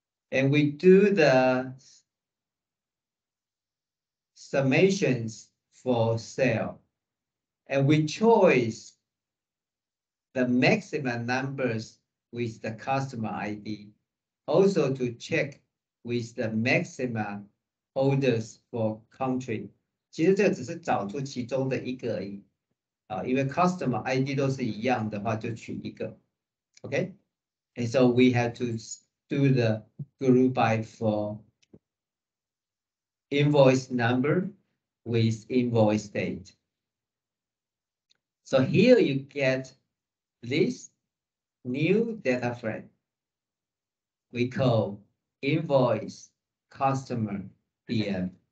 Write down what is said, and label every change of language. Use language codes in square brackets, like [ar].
[en] And we do the summations for sale. And we choose the maximum numbers with the customer ID. Also to check with the maximum orders for country. [zh] 其实这只是找出其中的一个而已。因为 customer ID 都是一样的话，就取一个。 [en] Okay? And so we have to do the group by for invoice number with invoice date. So here you get this new data frame we call invoice customer DM.